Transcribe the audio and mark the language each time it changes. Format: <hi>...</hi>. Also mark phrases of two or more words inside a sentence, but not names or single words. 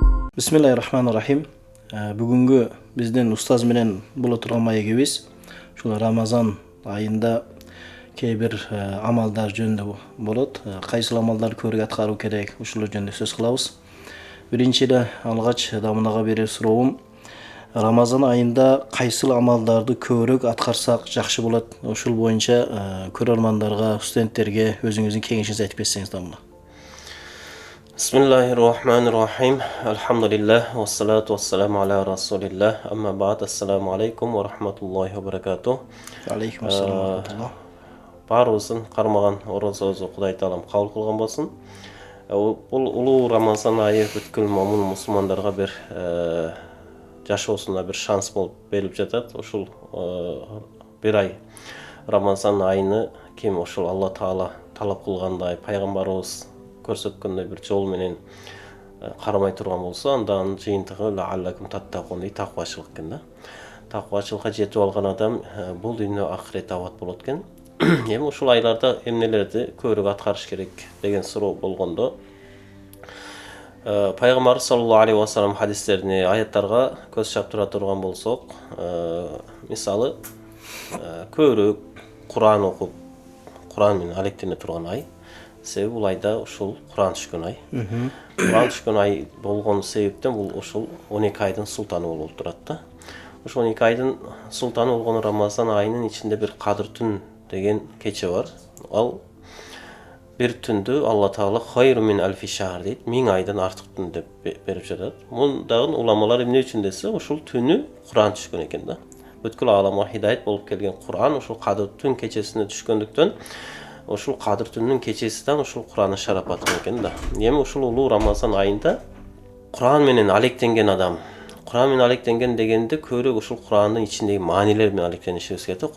<ar>بسم الله الرحمن الرحيم.</ar> <ky>Бүгүнгү биздин устаз менен боло турган маегибиз ушул Рамазан айында кээ бир амалдар жөнүндө болот. Кайсыл амалдар көбүрөөк аткаруу керек, ушулар жөнүндө сөз кылабыз. Биринчи эле алгач мынага берер суроом, Рамазан айында кайсыл амалдарды көбүрөөк аткарсак жакшы болот? Ушул боюнча көрөрмандарга, студенттерге өзүңүздүн кеңешиңизди айтып кетсеңиз дамына.</ky> <ar>بسم الله الرحمن الرحيم. الحمد لله والصلاة والسلام على رسول الله. أما بعد. السلام عليكم ورحمة الله وبركاته. عليكم السلام ورحمة الله.</ar> <ky>Барыбыздын кармаган оразабызды Кудай Таалам кабыл кылган болсун. Бул улуу Рамазан айы бүткүл момун мусулмандарга бир жашоосуна бир шанс болуп берилип жатат. Ушул бир ай Рамазан айыны ким ушул Алла Таала талап кылгандай, пайгамбарыбыз көрсөткөндөй бир жол менен кармай турган болсо, анда анын жыйынтыгы</ky> <ar>لعلكم تتقون,</ar> <ky>таквачылык экен да. Таквачылыкка жетип алган адам бул дүйнө акырет абад болот экен. Эми ушул айларда эмнелерди көбүрөөк аткарыш керек деген суроо болгондо, пайгамбарыбыз</ky> <ar>صلى الله عليه وسلم</ar> <ky>хадистерине, аяттарга көз чаптыра турган болсок, мисалы көбүрөөк Куран окуп, Куран менен алектене турган ай. Себеби бул айда ушул Куран түшкөн ай. Куран түшкөн ай болгон себептен бул ушул 12 айдын султаны болуп турат да. Ушул 12 айдын султаны болгон Рамазан айынын ичинде бир Кадыр түн деген кече бар. Ал бир түндү Алла Таала</ky> <ar>خير من ألف شهر</ar> <ky>дейт, 1000 айдан артык түн деп берип жатат. Мундагы уламалар эмне үчүн десе, ушул түнү Куран түшкөн экен да. Бүткүл ааламга хидайет болуп келген Куран ушул Кадыр түн кечесине түшкөндүктөн ушул Кадыр түнүнүн кечесинен ушул Куранны шарапаты экен да. Эми ушул улуу Рамазан айында Куран менен алектенген адам, Куран менен алектенген дегенде көбүрөөк ушул Курандын ичиндеги маанилер менен алектенишибиз керек.</ky>